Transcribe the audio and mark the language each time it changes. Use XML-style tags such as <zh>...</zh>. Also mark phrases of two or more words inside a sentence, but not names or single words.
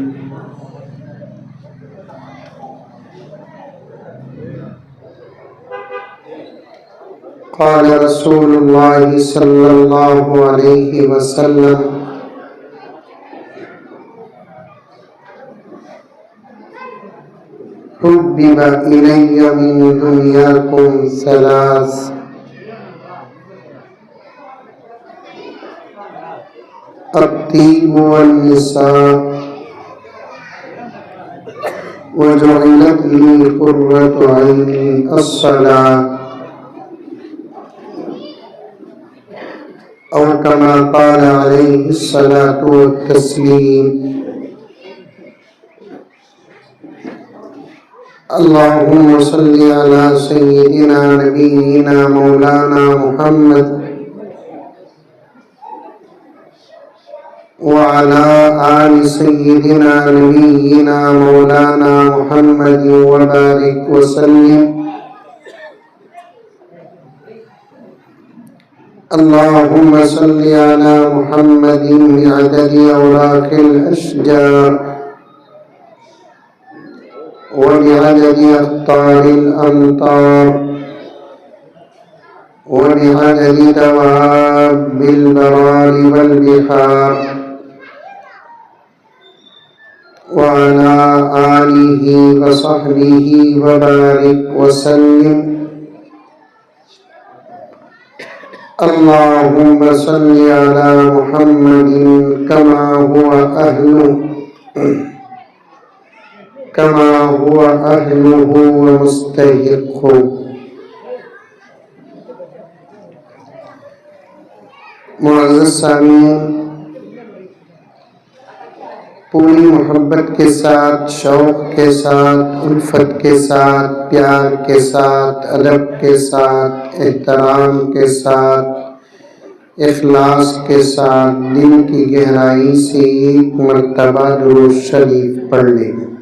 <ar>قال رسول الله صلى الله عليه وسلم حبب إلي من دنياكم ثلاث الطيب والنساء وجعلت لي قرة عيني الصلاة أو كما قال عليه الصلاة والتسليم. اللهم صل على سيدنا نبينا مولانا محمد وعلى آل سيدنا نبينا مولانا محمد وبارك وسلم. اللهم صل على محمد بعدد أوراق الأشجار وبعدد أختار الأمطار وبعدد دواب البراري والبحار وعلى آله وصحبه وبارك وسلم. اللهم صل على محمد كما هو أهله ومستحقه.</ar> <ur>معزز سامعین، پوری محبت کے ساتھ، شوق کے ساتھ، الفت کے ساتھ، پیار کے ساتھ، ادب کے ساتھ، احترام کے ساتھ، اخلاص کے ساتھ، دل کی گہرائی سے ایک مرتبہ درود شریف پڑھ لیں.</ur>